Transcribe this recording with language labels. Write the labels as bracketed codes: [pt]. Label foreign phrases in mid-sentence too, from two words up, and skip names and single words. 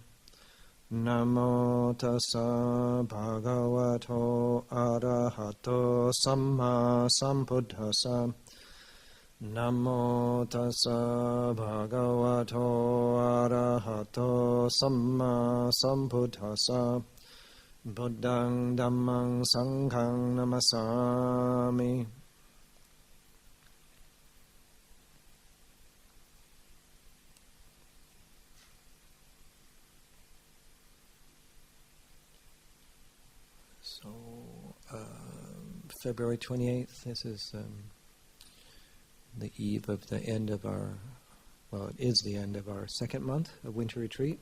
[pi] Namo tassa bhagavato arahato samma sambuddhassa. Namo tassa bhagavato arahato samma sambuddhassa. Buddhang dhammang sanghang namasami. [en] So, February 28th, this is the eve of the end of our, well, it is the end of our second month of winter retreat.